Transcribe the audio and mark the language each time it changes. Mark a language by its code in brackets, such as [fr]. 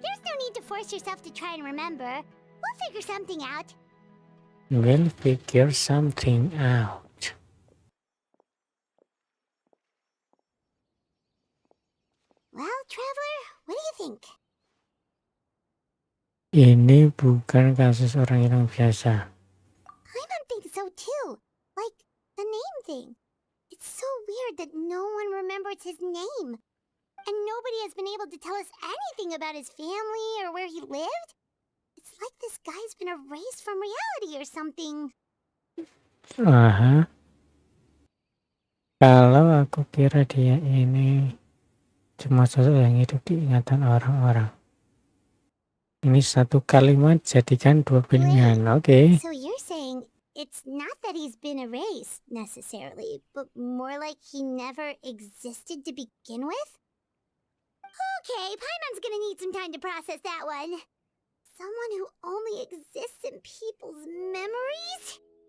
[en] There's no need to force yourself to try and remember. We'll figure something out. We'll figure something out. Well, Traveler, what do you think? [id] Ini bukan kasus orang hilang biasa. [en] I don't think so too. Like, the name thing. It's so weird that no one remembers his name. And nobody has been able to tell us anything about his family or where he lived. It's like this guy's been erased from reality or something. Aha. [id] Kalau aku kira dia ini cuma sosok yang hidup di ingatan orang-orang. Ini satu kalimat jadikan dua pilihan. Oke. [en] So you're saying it's not that he's been erased necessarily, but more like he never existed to begin with? Okay, Paimon's gonna need some time to process that one. Someone who only exists in people's memories?